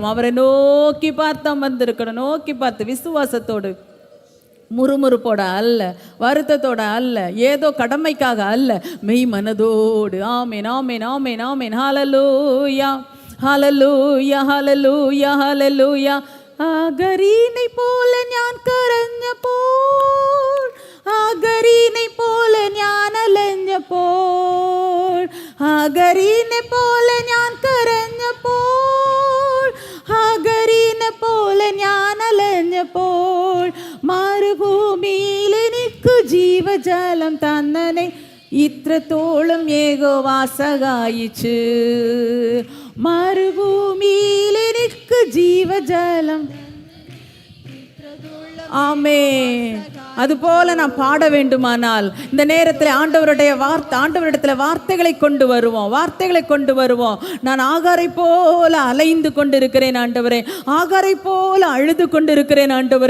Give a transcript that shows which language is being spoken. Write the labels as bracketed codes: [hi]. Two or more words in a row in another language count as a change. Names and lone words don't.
[ta] அவரை நோக்கி பார்த்து அமர்ந்திருக்கணும், நோக்கி பார்த்து விசுவாசத்தோடு, முறுமுறுப்போட அல்ல, வருத்தத்தோட அல்ல, ஏதோ கடமைக்காக அல்ல, மெய் மனதோடு. ஆமென். ஹல்லேலூயா. [ml] ആഗരീനെ പോലെ ഞാൻ കരഞ്ഞപ്പോൾ, ആഗരീനെ പോലെ ഞാൻ അലഞ്ഞപ്പോൾ, ആഗരീനെ പോലെ ഞാൻ കരഞ്ഞപ്പോൾ, ആഗരീനെ പോലെ ഞാൻ അലഞ്ഞപ്പോൾ, മരുഭൂമിയിൽ എനിക്ക് ജീവജലം തന്നനെ ഇത്രത്തോളം യഹോവ സഹായിച്ചു. മരുഭൂമിയിൽ എനിക്ക് ജീവജലം. [ta] ஆமென். அதுபோல நான் பாட வேண்டுமானால் இந்த நேரத்தில் ஆண்டவரிடத்தில் வார்த்தைகளை கொண்டு வருவோம். நான் ஆகாரை போல அலைந்து கொண்டு இருக்கிறேன் ஆண்டவரே, ஆகாரை போல அழுது கொண்டு இருக்கிறேன் ஆண்டவரே.